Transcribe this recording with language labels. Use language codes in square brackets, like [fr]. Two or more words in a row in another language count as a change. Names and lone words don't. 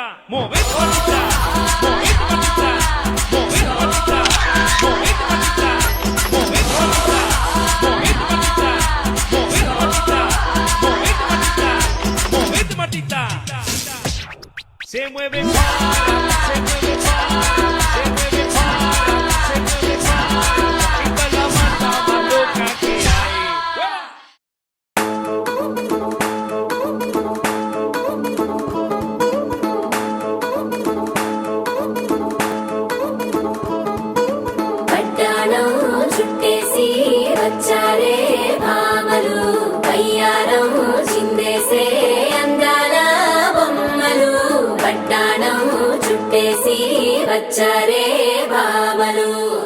[es] Movete bonita, movete bonita, movete bonita, movete bonita, movete bonita, movete bonita, movete bonita, movete bonita, se mueve para, se mueve para, se mueve para, se mueve para, chica la mata más loca que hay. [te] చుట్టేసి వచ్చారే భామలు కయ్యారం చిందేసే అందాల బొమ్మలు పట్టాణం చుట్టేసి వచ్చారే భామలు